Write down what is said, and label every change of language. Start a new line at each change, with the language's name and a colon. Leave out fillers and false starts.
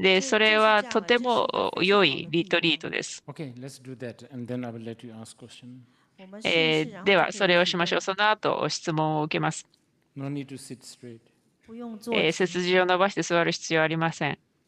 Japanese: で、それはとても良いリトリートです。
English: Okay, let's do that, and then I will let you ask question.
Japanese: では、それをしましょう。その後、質問を受けます。 No need to sit straight. 背筋を伸ばして座る必要はありません。